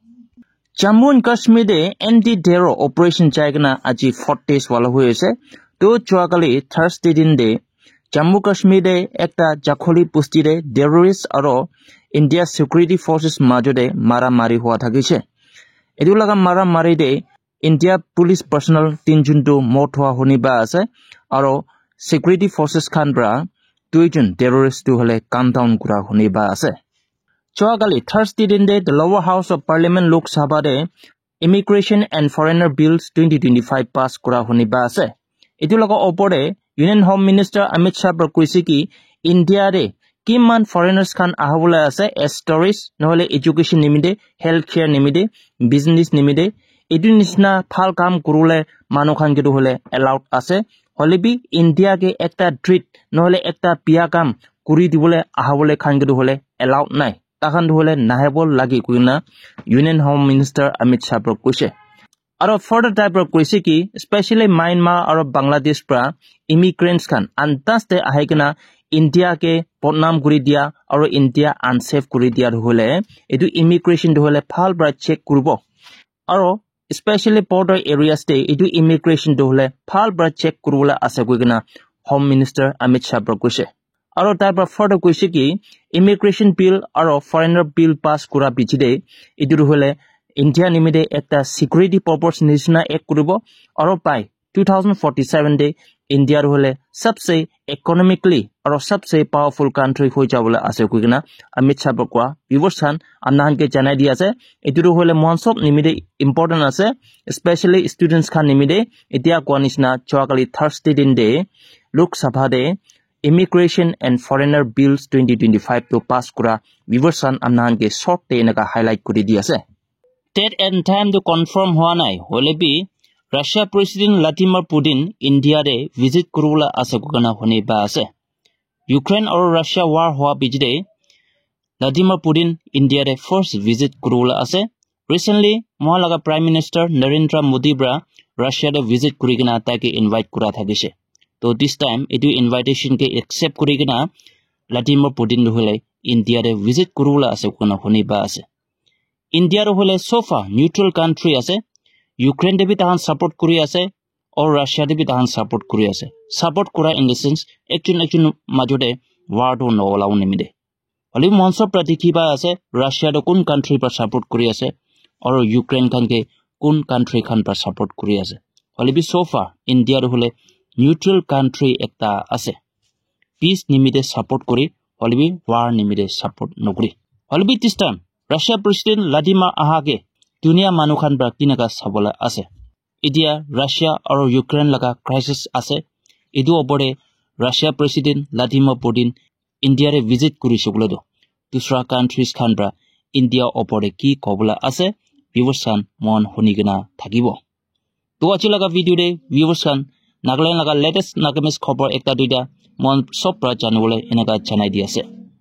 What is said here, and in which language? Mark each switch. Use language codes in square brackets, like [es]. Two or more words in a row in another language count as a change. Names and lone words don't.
[nag] Jammu and Kashmir de [en] anti-terror operation [nag] chaigna aji 40 days wala hoyese. To chuakali Thursday din de Jammu Kashmir de ekta jakholi pusti de terrorist aro [en] India security forces [nag] majode maramari hua thakise. Edu laga maramari de [en] India police personnel [nag] 3 jun to mot hua honi ba ase aro [en] security forces [nag] khan bra 2 jun terrorist tu hole [en] calm down [nag] kura honi ba ase. Chuakali Thursday din de [en] the lower house of parliament Lok Sabha [nag] de [en] immigration and foreigner bills 2025 [nag] pass kura honi ba ase. Etu laga opore [en] Union Home Minister Amit Shah [nag] koise ki India re kiman foreigners khan ahabole ase [en] as tourists [nag] nohole education nimide healthcare nimide business nimide edu nisna phal kam kurule manu khan ke hole allowed ase holebi India ke ekta treat nohole ekta pia kam kuri dibole ahabole khan ke hole allowed nai takhan hole nahebol lagi kuina [en] Union Home Minister Amit Shah [nag] koise. Aro [en] further type of [nag] koise ki especially Myanmar aro Bangladesh pra immigrants khan antaste ahikena India ke podnam kuri dia aro India unsafe kuri dia hole edu immigration hole phal bra check kurbo aro especially [en] border areas [nag] te edu immigration hole phal bra check kurula ase koigena [en] Home Minister Amit Shah [nag] koise. Aro [en] type of further [nag] koise ki immigration bill aro foreigner bill pass kura bichide edu hole India nimide ekta [en] security purpose [nag] nisna ek kuribo aro pai 2047 de India hole sabse economically aro sabse [en] powerful country [nag] hoi jabole ase kuigna Amit Shah kwa viewers khan amnan ke janai di ase etu hole monsob nimide important ase especially students khan nimide etia kwa nisna chuakali Thursday din de Lok Sabha de [en] immigration and foreigner bills 2025 [nag] to pass kura viewers khan amnan ke short te naga highlight kuri di ase. [en] Date and time [nag] to confirm hua nai holebi [en] Russia President Vladimir Putin [nag] India de visit kurula ase kugana hone ba ase. Ukraine or Russia war hua bijde Vladimir Putin India de [en] first visit [nag] kurula ase. Recently mohalaga [en] Prime Minister Narendra Modi [nag] bra Russia de visit kurigina take invite kura thagise. To [en] this time [nag] edu invitation ke accept kurigina Vladimir Putin hole India de visit kurula ase kugana hone ba ase. India hole [en] so far neutral country [nag] ase. Ukraine de bhi tahan support kuri ase or Russia de bhi tahan support kuri ase. Support kura [en] in the sense actual [nag] majode war to no allow nimide. Holi monso pratiki ba ase Russia de kun country par support kuri ase or Ukraine khan ke kun country khan par support kuri ase. Holi bi [en] so far [nag] India hole [en] neutral country [nag] ekta ase. Peace nimide support kuri holi bi war nimide support nokuri. Holi bi [en] this time Russia President Vladimir [nag] ahage dunia manu khan bra kinaga sabola ase. Idia Russia aro Ukraine laga crisis ase. Idu obore [en] Russia President Vladimir Putin [nag] India re visit kuri shogule do. Dusra countries khan bra India obore ki kobula ase. Viewers khan mon honigena thakibo. To achi laga video de viewers khan Nagaland laga latest nagamis khobor ekta duida mon sob pra janole enaga janai di ase.